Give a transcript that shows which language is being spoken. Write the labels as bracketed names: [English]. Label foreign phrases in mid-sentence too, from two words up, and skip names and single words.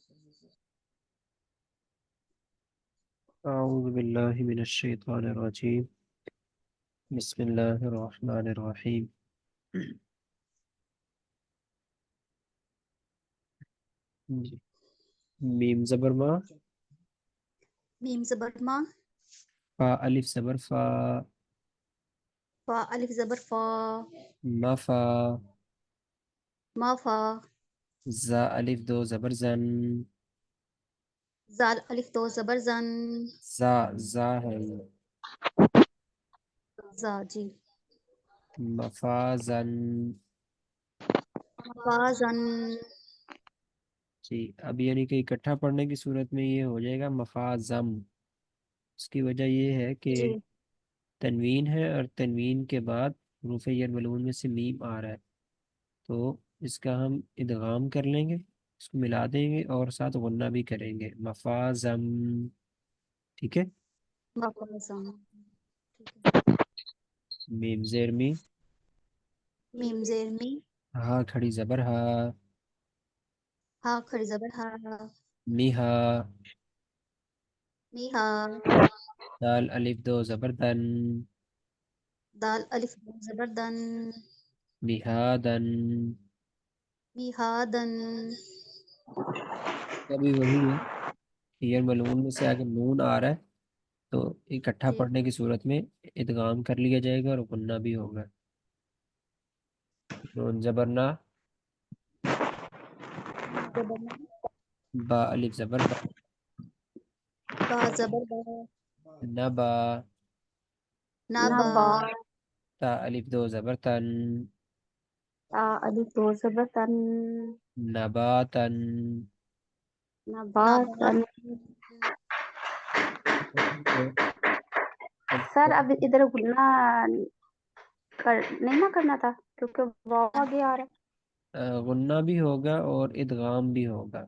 [Arabic] أعوذ بالله من الشيطان الرجيم. بسم الله الرحمن الرحيم. [Urdu] جی. میم زبر ما، میم زبر ما، فا الف زبر فا، فا الف زبر فا، ما فا، ما فا، زا الف دو زبر زن، زال الف دو زبر زن، زا ہے یہ. زا جی، مفازن. فا زن، جی اب یعنی کہ اکٹھا پڑھنے کی صورت میں یہ ہو جائے گا مفازم. اس کی وجہ یہ ہے کہ جی تنوین ہے اور تنوین کے بعد حروف یرملون میں سے میم آ رہا ہے، تو اس کا ہم ادغام کر لیں گے، اس کو ملا دیں گے اور ساتھ غنہ بھی کریں گے مفازم. ٹھیک ہے. ما فا زن، میم زیر می، میم زیر می، ہا کھڑی زبر ہا، ہا کھڑی زبر ہا، میہا، می ہا، دال الف دو زبر دن، دال الف دو زبر دن، میہادن. می ہا دن، ابھی وہی ہے، یرملون میں سے اگر نون آ رہا ہے تو اکٹھا جی پڑھنے کی صورت میں ادغام کر لیا جائے گا اور غنہ بھی ہوگا. نون زبرنا، زبر ما، با الف زبر با، با زبر با، نبا، نا با، تا الف دو زبر تن، تا الف دو زبر تن، نباتن. نباتن. سر اب ادھر گھلنا نہیں نہ کرنا تھا کیونکہ واو آگے آ رہا غنہ بھی ہوگا اور ادغام بھی ہوگا.